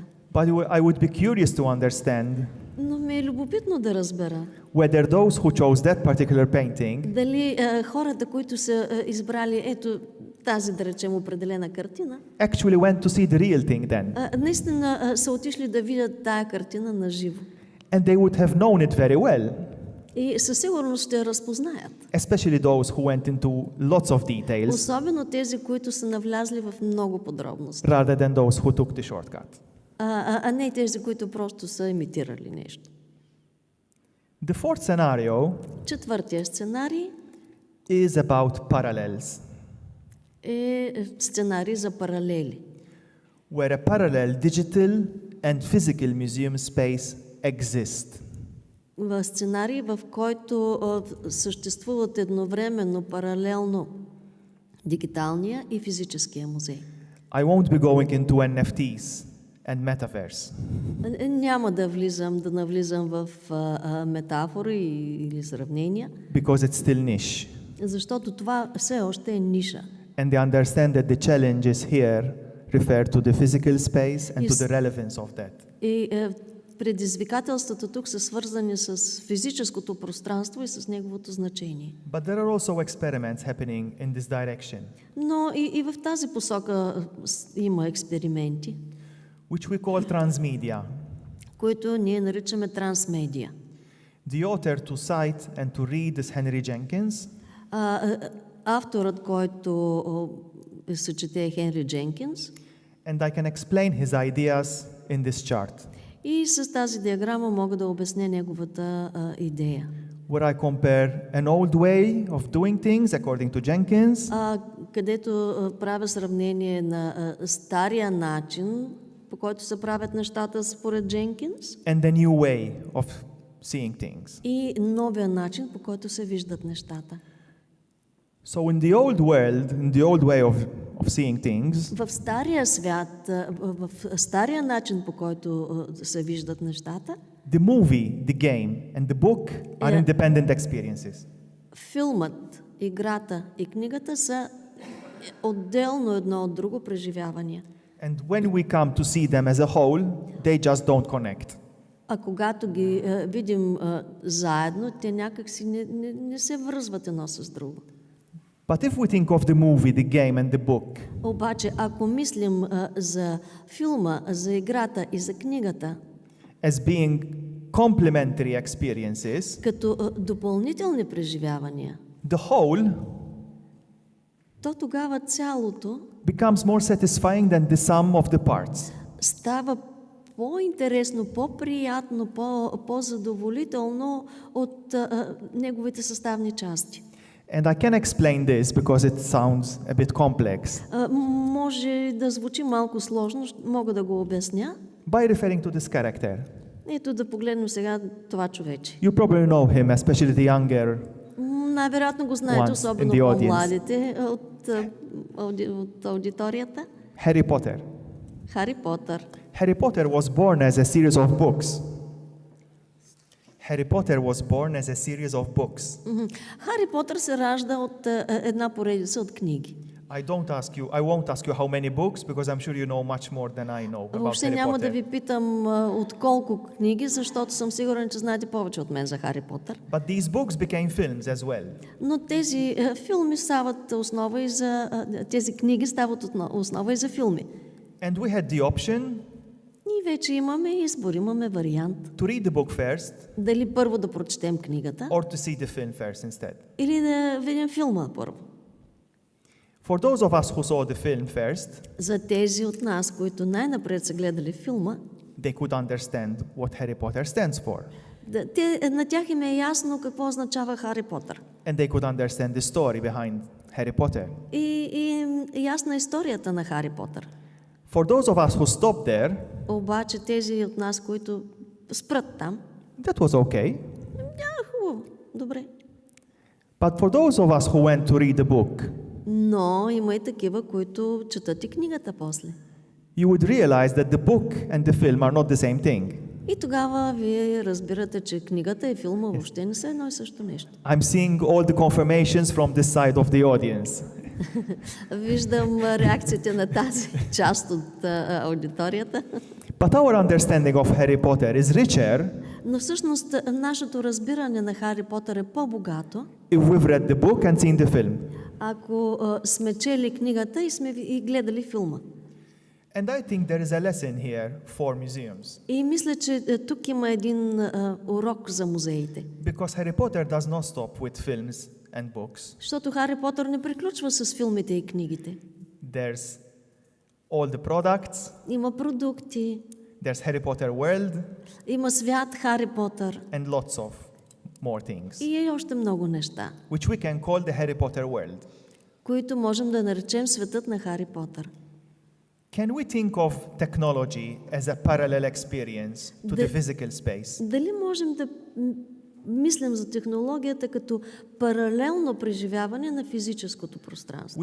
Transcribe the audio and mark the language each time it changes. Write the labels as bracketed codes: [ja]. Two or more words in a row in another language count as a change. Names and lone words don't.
[en] but I would be curious to understand [bg] Но ми е любопитно да разбера [en] whether those who chose that particular painting [bg] дали хората, които са избрали ето тази, да речем, определена картина, [en] actually went to see the real thing then. [bg] Наистина са отишли да видят тая картина на живо. [en] And they would have known it very well, [bg] И със сигурност ще я разпознаят. [en] especially those who went into lots of details [bg] Особено тези, които са навлязли в много подробности. [en] rather than those who took the shortcut. [bg] А не тези, които просто са имитирали нещо. [en] The fourth scenario [bg] Четвъртия сценарий [en] is about parallels, [bg] е сценарий за паралели, [en] where a parallel digital and physical museum space exist. [bg] в сценарий, в който съществуват едновременно, паралелно дигиталния и физическия музей. [en] I won't be going into NFTs and metaverse, [bg] Няма да навлизам в метафори или сравнения, [en] because it's still niche. [bg] защото това все още е ниша. [en] And they understand that the challenges here refer to the physical space and to the relevance of that. [bg] И предизвикателствата тук са свързани с физическото пространство и с неговото значение. [en] But there are also experiments happening in this direction, [bg] Но и в тази посока има експерименти, [en] which we call Transmedia. [bg] които ние наричаме Transmedia. [en] The author to cite and to read is Henry Jenkins, [bg] Авторът, който се чете, е Хенри Дженкинс. [en] and I can explain his ideas in this chart, [bg] И с тази диаграма мога да обясня неговата идея. [en] where I compare an old way of doing things according to Jenkins [bg] където правя сравнение на стария начин, по който се правят нещата според Дженкинс, [en] and the new way of seeing things. [bg] и новия начин, по който се виждат нещата. [en] So in the old world, in the old way of seeing things, [bg] В стария свят, в стария начин, по който се виждат нещата, [en] the movie, the game, and the book are independent experiences. [bg] филмът, играта и книгата са отделно едно от друго преживявания. [en] And when we come to see them as a whole, they just don't connect. [bg] А когато ги видим заедно, те някак си не се връзват едно с друго. [en] But if we think of the movie, the game, and the book, [bg] Обаче, ако мислим за филма, за играта и за книгата, [en] as being complementary experiences, [bg] като допълнителни преживявания, [en] the whole [bg] то тогава цялото [en] becomes more satisfying than the sum of the parts. [bg] става по-интересно, по-приятно, по-задоволително от неговите съставни части. [en] And I can explain this because it sounds a bit complex [bg] Може да звучи малко сложно, мога да го обясня. [en] by referring to this character. [bg] Ето да погледнем сега това човече. [en] You probably know him, especially the younger. [bg] Най-вероятно го знаете, [en] Once [bg] особено [en] in the audience. [bg] по-младите от аудиторията. [en] Harry Potter. [bg] Хари Потър. [en] Harry Potter was born as a series of books. Harry Potter was born as a series of books. [bg] Хари Потър се ражда от една поредица от книги. [en] I won't ask you how many books because I'm sure you know much more than I know about [bg] Въобще Harry няма да Potter. ви питам от колко книги, защото съм сигурен, че знаете повече от мен за Хари Потър. [en] But these books became films as well. [bg] Но тези филми стават основа и за тези книги стават основа и за филми. [en] And we had the option [bg] И вече имаме избор, имаме вариант. [en] to read the book first [bg] Дали първо да прочетем книгата, [en] or to see the film first instead. [bg] или да видим филма първо. [en] For those of us who saw the film first, [bg] За тези от нас, които най-напред са гледали филма, [en] they could understand what Harry Potter stands for. [bg] на тях им е ясно какво означава Хари Потър. [en] And they could understand the story behind Harry Potter. [bg] И ясна историята на Хари Потър. [en] For those of us who stopped there, [bg] Обаче тези от нас, които спрат там, [en] that was okay. [bg] хубаво, добре. [en] But for those of us who went to read the book, [bg] Но има и такива, които четат и книгата после. [en] you would realize that the book and the film are not the same thing. [bg] И тогава вие разбирате, че книгата и филма въобще не са едно и също нещо. [en] I'm seeing all the confirmations from this side of the audience. [bg] Виждам реакциите на тази част от аудиторията. [en] But our understanding of Harry Potter is richer [bg] Но всъщност нашето разбиране на Хари Потър е по-богато, [en] if we've read the book and seen the film. [bg] ако сме чели книгата и сме и гледали филма. [en] And I think there is a lesson here for museums. [bg] И мисля, че тук има един урок за музеите. [en] Because Harry Potter does not stop with films and books. [bg] Защото Хари Потър не приключва с филмите и книгите. [en] There's all the products, [bg] Има продукти, [en] there's Harry Potter world, [bg] има свят Хари Потър [en] and lots of more things, [bg] и още много неща, [en] which we can call the Harry Potter world. [bg] които можем да наречем светът на Хари Потър. [en] Can we think of technology as a parallel experience to the physical space? [bg] Дали можем да мислим за технологията като паралелно преживяване на физическото пространство?